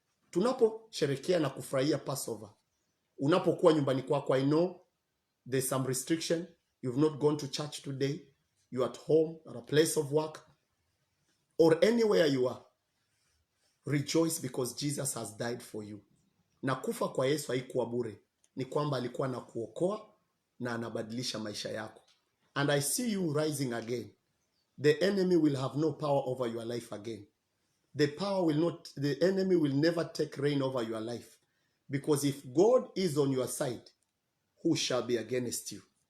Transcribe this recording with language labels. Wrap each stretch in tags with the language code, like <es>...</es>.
<sw>Tunaposherehekea na kufurahia Passover, unapokuwa nyumbani kwako,</sw> <en>I know there's some restriction. You've not gone to church today. You're at home, at a place of work, or anywhere you are. Rejoice because Jesus has died for you.</en> <sw>Na kufa kwa Yesu haikuwa bure. Ni kwamba alikuwa na kuokoa na anabadilisha maisha yako.</sw> <en>And I see you rising again. The enemy will have no power over your life again. The enemy will never take reign over your life. Because if God is on your side, who shall be against you?</en>